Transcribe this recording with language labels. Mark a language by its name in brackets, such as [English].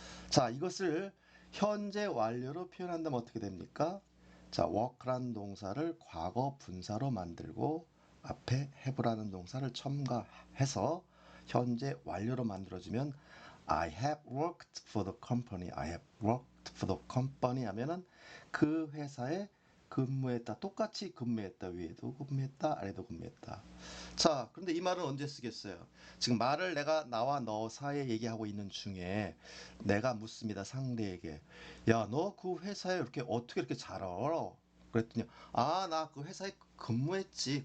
[Korean] 자, 이것을 현재 완료로 표현한다면 어떻게 됩니까? 자, work라는 동사를 과거 분사로 만들고 앞에 have라는 동사를 첨가해서 현재 완료로 만들어주면 [English] I have worked for the company. I have worked for the company [Korean] 하면은 그 회사에 근무했다. 똑같이 근무했다. 위에도 근무했다. 아래도 근무했다. 자, 그런데 이 말은 언제 쓰겠어요? 지금 말을 내가 나와 너 사이에 얘기하고 있는 중에 내가 묻습니다. 상대에게. 야, 너 그 회사에 이렇게 어떻게 이렇게 잘 알아? 그랬더니 아, 나 그 회사에 근무했지.